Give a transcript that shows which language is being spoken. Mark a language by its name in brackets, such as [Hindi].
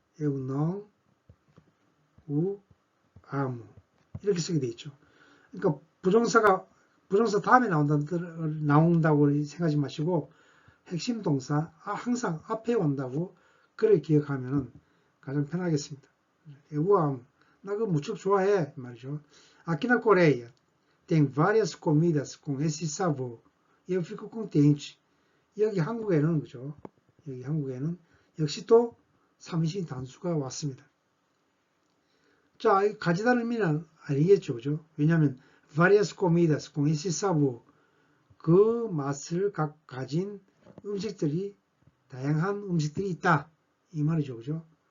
[Portuguese] Eu não o amo [Korean] 이렇게 쓰게 돼 있죠. 그러니까 부정사 다음에 나온다고 생각하지 마시고 핵심 동사 항상 앞에 온다고 그렇게 기억하면 가장 편하겠습니다. [Portuguese] Eu amo, [Korean] 나 그거 무척 좋아해 말이죠. [Portuguese] Aqui na Coreia tem várias comidas com esse sabor. Eu fico contente. [Korean] 여기 한국에는 그죠? 여기 한국에는 역시 또 삼인칭 단수가 왔습니다. 자, 가지다는 의미는 아니겠죠, 그죠? 왜냐하면 [Portuguese] varias comidas con ese sabor, [Korean] 그 맛을 가진 음식들이 다양한 음식들이 있다 이 말이죠, 그죠?